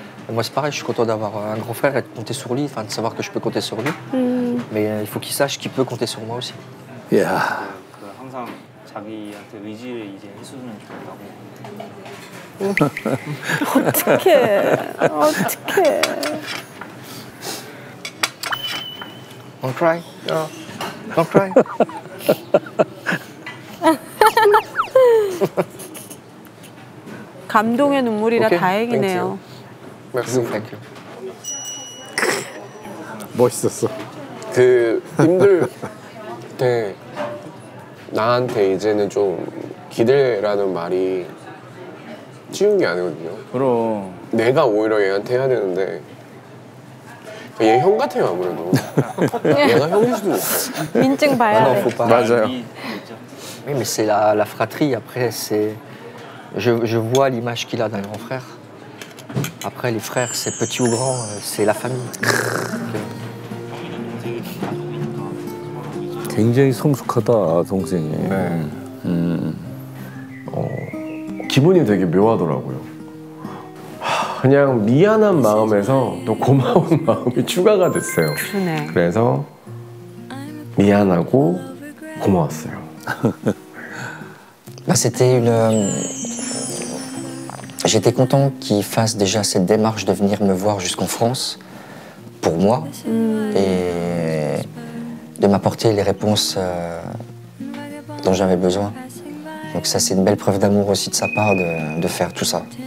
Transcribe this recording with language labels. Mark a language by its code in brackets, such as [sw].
[fr] Et moi, c'est pareil, je suis content d'avoir un grand frère et de compter sur lui, enfin de savoir que je peux compter sur lui. Mais il faut qu'il sache qu'il peut compter sur moi aussi. [ko] 야, 항상 자기한테 의지를 이제 해주면 좋다고. 어떡해. 어떡해. [en] Don't cry. Don't cry. [ko] 감동의 눈물이라 오케이, 다행이네요. [en] Thank you. [ko] 멋있었어. 그 힘들 때 나한테 이제는 좀 기대라는 말이 쉬운 게 아니거든요. 그럼. 내가 오히려 얘한테 해야 되는데 얘 형 같아요 아무래도. 얘가 형일 수도 있어. 인증 봐야 [fr] Non, [ko] 돼. [fr] faut pas. [ko] 맞아요. [fr] Oui, mais c'est la fratrie. Après, c'est... Je vois l'image qu'il a d'un grand frère. Après, les frères, c'est petit ou grand, c'est la famille. [ko] 굉장히 성숙하다 동생이. 네. 기분이 되게 묘하더라고요. 그냥 미안한 마음에서 또 고마운 마음이 추가가 됐어요. 그러네. 그래서 미안하고 고마웠어요. [fr] Bah, c'était une... J'étais content qu'il fasse déjà cette démarche de venir me voir jusqu'en France, pour moi, et de m'apporter les réponses dont j'avais besoin. Donc ça, c'est une belle preuve d'amour aussi de sa part de faire tout ça.